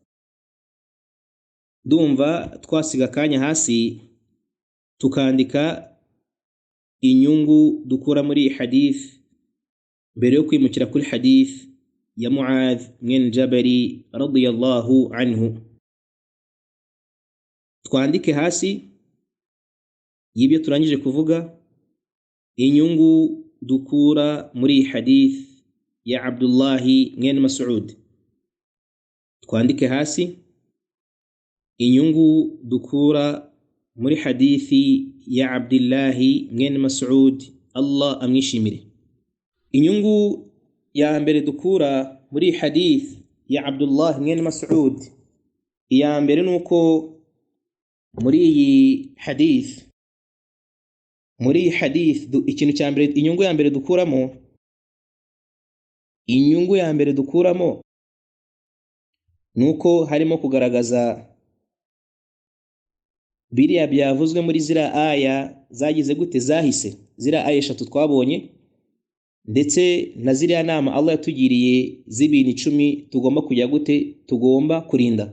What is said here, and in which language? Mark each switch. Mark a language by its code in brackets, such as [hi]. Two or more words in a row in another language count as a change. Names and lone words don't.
[rw] Ndumva twasiga kanya hasi tukandika inyungu dukura muri hadith mbere yo kwimukira kuri hadith ya Muadh mwene Jabari [ar] رضي الله عنه. [rw] Twandike hasi y'ibyo turangije kuvuga inyungu dukura muri hadith ya Abdullahi mwene Mas'ud. Twandike hasi inyungu dukura muri hadithi ya Abdullahi mwene Mas'ud, Allah amwishimire. Inyungu ya mbere dukura muri hadith ya Abdullah mwene Mas'ud. Iya mbere nuko muri iyi hadith ikintu cya mbere, inyungu ya mbere dukuramo nuko harimo kugaragaza biriya byavuzwe muri zira aya zagize gute zahise, zira aya 3 twabonye, ndetse na ziriya nama Allah yatugiriye z'ibintu 10 tugomba kujya gute, tugomba kurinda.